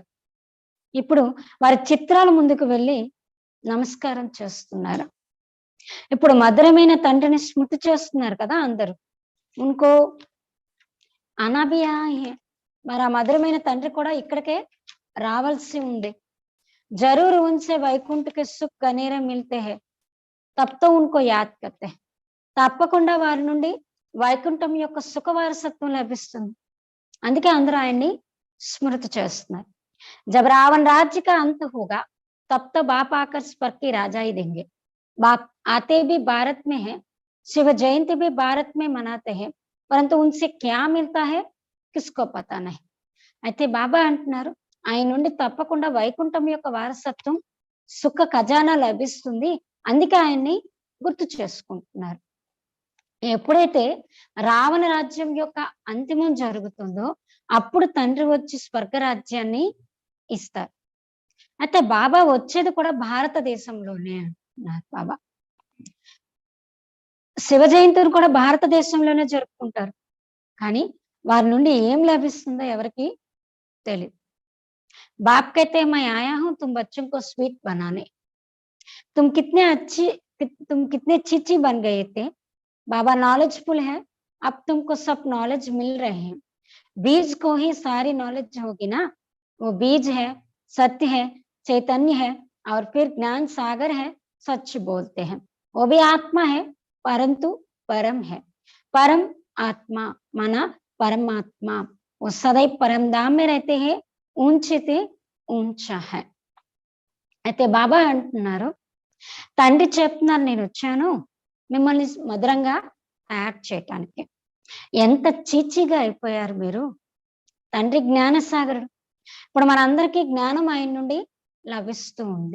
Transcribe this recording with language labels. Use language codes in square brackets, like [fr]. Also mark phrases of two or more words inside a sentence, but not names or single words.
[te] ఇప్పుడు వారి చిత్రాల ముందుకు వెళ్ళి నమస్కారం చేస్తున్నారు. ఇప్పుడు మధురమైన తండ్రిని స్మృతి చేస్తున్నారు కదా అందరూ. ఇంకో అనాభియా మరి ఆ మధురమైన తండ్రి కూడా ఇక్కడికే రావాల్సి ఉంది. [hi] ज़रूर उनसे वैकुंठ के सुख घनेरे मिलते है, तब तो उनको याद करते. [te] తప్పకుండా వారి నుండి వైకుంఠం యొక్క సుఖ వారసత్వం లభిస్తుంది. అందుకే అందరూ ఆయన్ని స్మృతి చేస్తున్నారు. [hi] जब रावण राज्य का अंत होगा तब तो बाप आकर स्वर्ग की राजाई देंगे. बाप आते भी भारत में है, शिव जयंती भी भारत में मनाते हैं, परंतु उनसे क्या मिलता है किसको पता नहीं. [te] అయితే బాబా అంటున్నారు ఆయన నుండి తప్పకుండా వైకుంఠం యొక్క వారసత్వం సుఖ ఖజానా లభిస్తుంది. అందుకే ఆయన్ని గుర్తు చేసుకుంటున్నారు. ఎప్పుడైతే రావణ రాజ్యం యొక్క అంతిమం జరుగుతుందో అప్పుడు తండ్రి వచ్చి స్వర్గరాజ్యాన్ని ఇస్తారు. అయితే బాబా వచ్చేది కూడా భారతదేశంలోనే అంటున్నారు బాబా. శివ జయంతిని కూడా భారతదేశంలోనే జరుపుకుంటారు. కానీ వారి నుండి ఏం లభిస్తుందో ఎవరికి తెలియదు. [hi] బాప్ कहते मैं आया हूं तुम बच्चों को स्वीट बनाने, तुम कितने अच्छी बन गए थे. बाबा नॉलेजफुल है, अब तुमको सब नॉलेज मिल रहे हैं. बीज को ही सारी नॉलेज होगी ना, वो बीज है, सत्य है, चैतन्य है और फिर ज्ञान सागर है सच बोलते हैं। वो भी आत्मा है परंतु परम है। परम आत्मा माना परमात्मा, वो सदैव परम धाम में रहते हैं, ऊंచితే ऊंचा है। [te] అయితే బాబా అంటున్నారు, తండ్రి చెప్తున్నారు నేను వచ్చాను మిమ్మల్ని మధురంగా యాడ్ చేయటానికి. ఎంత చీచీగా అయిపోయారు మీరు. తండ్రి జ్ఞానసాగరుడు. ఇప్పుడు మనందరికీ జ్ఞానం ఆయన నుండి లభిస్తూ ఉంది.